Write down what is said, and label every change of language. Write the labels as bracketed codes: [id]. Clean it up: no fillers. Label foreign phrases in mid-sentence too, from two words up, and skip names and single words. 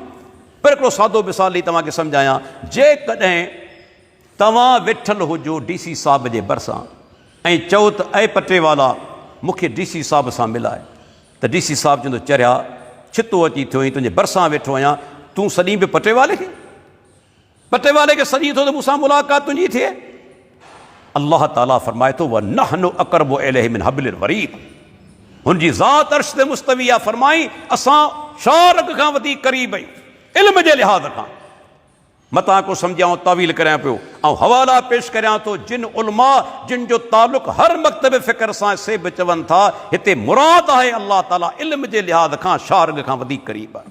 [sd] पर हिकिड़ो सादो मिसाल ॾेई तव्हांखे सम्झायां। जेकॾहिं तव्हां वेठल हुजो DC साहिब जे भरिसां ऐं चओ त ऐं पटे वाला मूंखे DC साहिब सां मिलाए, त DC साहिब चवंदो चरिया छितो अची थियो ई तुंहिंजे भरिसां वेठो आहियां, तूं सॼी बि पटे वाले खे सॼी थो त मूंसां मुलाक़ात तुंहिंजी थिए। अल्लाह ताला फरमाए थो [ar] ونحن أقرب إليه من حبل الوريد, [sd] हुनजी ज़ात अर्श ते मुस्तवी आहे। फरमाई असां शाह रग खां वधीक क़रीब आहियूं इल्म जे लिहाज़ खां। मतां को सम्झां तावील करियां पियो ऐं हवाला पेश करियां थो जिन उलमा जिन जो तालुक़ हर मकतब फ़िक्र सां से बि चवनि था हिते मुराद आहे अल्लाह ताला इल्म जे लिहाज़ खां शाह रग खां वधीक क़रीब आहे।